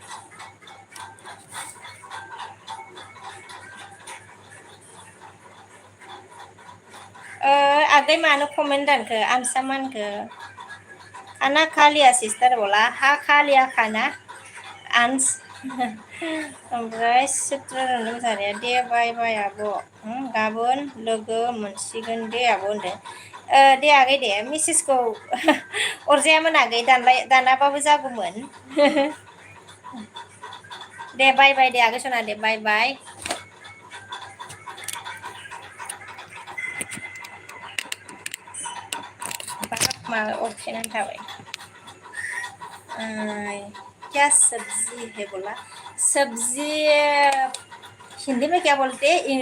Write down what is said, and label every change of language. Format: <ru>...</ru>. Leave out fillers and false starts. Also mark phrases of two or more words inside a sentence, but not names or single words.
<brx>आगै मानो कमेन्ट दानखो आमसा मानखो?</brx> <hi>खाना खा लिया सिस्टार बोला, हा खा लिया खाना आंस।</hi> <brx>ओमफ्राय चित्तरन्जन मोसाहारिया दे बाय बाय आब', गाबोन लोगो मोनसिगोन दे आब' होनदों। दे आगै दे, मेसेजखौ अरजायामोन आगै, दानाबाबो जागौमोन। दे बाय बाय दे आगै सना दे बाय बाय। बाब मा अरखेनानै थाबाय।</brx> <hi>क्या सब्जी है बोला? सब्जी हिंदी में क्या बोलते हैं?</hi>